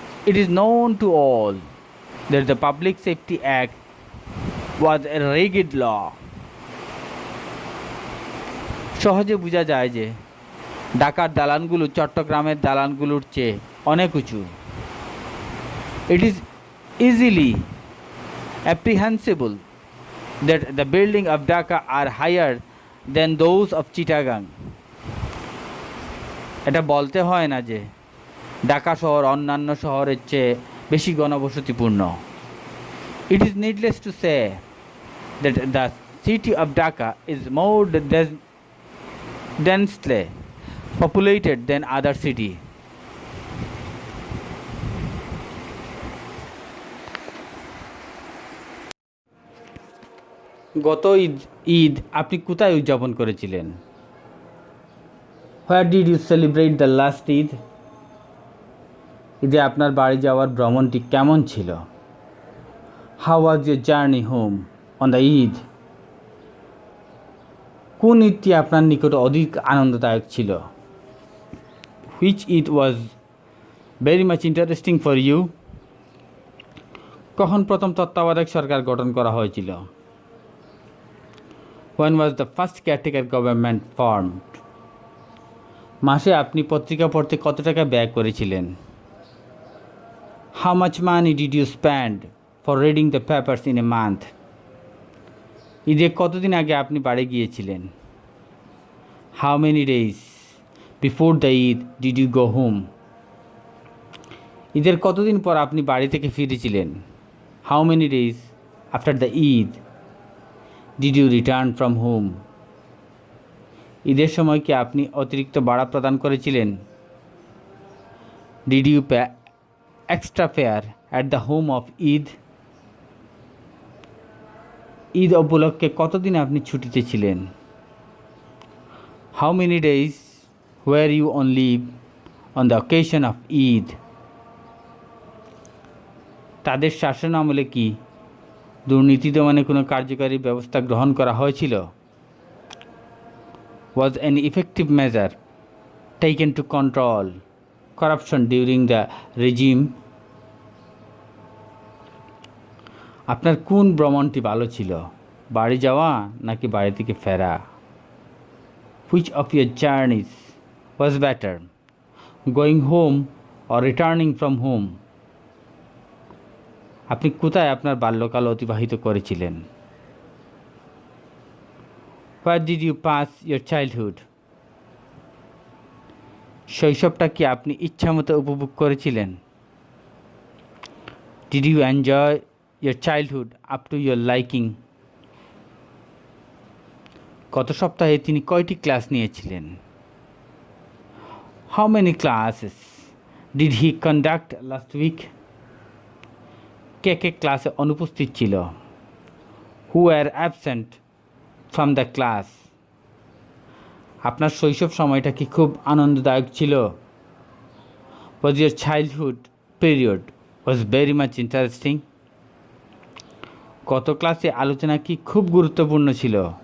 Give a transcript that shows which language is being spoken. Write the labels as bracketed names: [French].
[English] It is known to all that the Public Safety Act was a rigid law. [Bangla] সহজে বোঝা যায় যে ঢাকার দালানগুলো চট্টগ্রামের দালানগুলোর চেয়ে অনেক উঁচু। [English] It is easily apprehensible that the buildings of Dhaka are higher than those of Chittagong. [Bangla] এটা বলতে হয় না যে ঢাকা শহর অন্যান্য শহরের চেয়ে বেশি ঘনবসতিপূর্ণ। [English] It is needless to say that the city of Dhaka is more densely populated than other city. [Bangla] গত ঈদ আপনি কোথায় উদযাপন করেছিলেন? [English] Where did you celebrate the last Eid? [Bangla] ঈদে আপনার বাড়ি যাওয়ার ভ্রমণটি কেমন ছিল? [English] How was your journey home on the Eid? [Bangla] কোন ঈদটি আপনার নিকট অধিক আনন্দদায়ক ছিল? [English] Which Eid was very much interesting for you? [Bangla] কখন প্রথম তত্ত্বাবধায়ক সরকার গঠন করা হয়েছিল? [English] When was the first caretaker government formed? [Bangla] মাসে আপনি পত্রিকা পড়তে কত টাকা ব্যয় করেছিলেন? [English] How much money did you spend for reading the papers in a month? [Bangla] ঈদে কতদিন আগে আপনি বাড়ি গিয়েছিলেন? [English] How many days before the Eid did you go home? [Bangla] ঈদের কতদিন পর আপনি বাড়ি থেকে ফিরেছিলেন? [English] How many days after the Eid did you return from home? [Bangla] ঈদের সময় কি আপনি অতিরিক্ত ভাড়া প্রদান করেছিলেন? [English] Did you pay extra fare at the home of Eid? [Bangla] Eid উপলক্ষে কতদিন আপনি ছুটিতে ছিলেন? [English] How many days were you on leave on the occasion of Eid? [Bangla] তাদের শাসনামলে কি দুর্নীতি দমনে কোনো কার্যকারী ব্যবস্থা গ্রহণ করা হয়েছিল? [English] Was an effective measure taken to control corruption during the regime? [Bangla] আপনার কোন ভ্রমণটি ভালো ছিল, বাড়ি যাওয়া নাকি বাড়ি থেকে ফেরা? [English] Which of your journeys was better, going home or returning from home? [Bangla] আপনি কোথায় আপনার বাল্যকাল অতিবাহিত করেছিলেন? [English] Where did you pass your childhood? [Bangla] শৈশবটা কি আপনি ইচ্ছামতো উপভোগ করেছিলেন? [English] Did you enjoy your childhood up to your liking? [Bangla] গত সপ্তাহে তিনি কয়টি ক্লাস নিয়েছিলেন? [English] How many classes did he conduct last week? [Bangla] কে কে ক্লাসে অনুপস্থিত ছিল? [English] Who were absent from the class? [Bangla] আপনার শৈশব সময়টা কি খুব আনন্দদায়ক ছিল? [English] Was your childhood period was very much interesting? [Bangla] গত ক্লাসে আলোচনা কি খুব গুরুত্বপূর্ণ ছিল?